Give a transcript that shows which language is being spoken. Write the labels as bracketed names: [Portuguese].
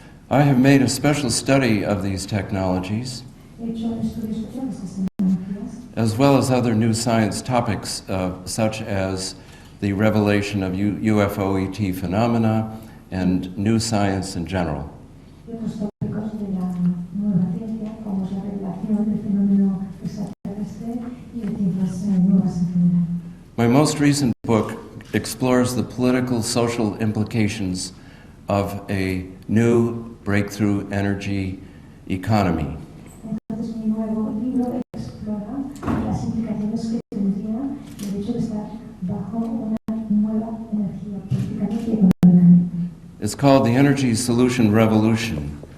[English] I have made a special study of these technologies, [Spanish] He hecho un estudio especial de estas tecnologías, [English] as well as other new science topics, such as the revelation of UFO ET phenomena and new science in general. [Spanish] y otros tópicos de la nueva ciencia, como es la revelación del fenómeno extraterrestre y de ciencias nuevas en general. [English] My most recent book explores the political, social implications of a new breakthrough energy economy. [Spanish] Entonces, mi nuevo libro explora las implicaciones que tendría el hecho de estar bajo una nueva energía políticamente y económicamente. [English] It's called the Energy Solution Revolution.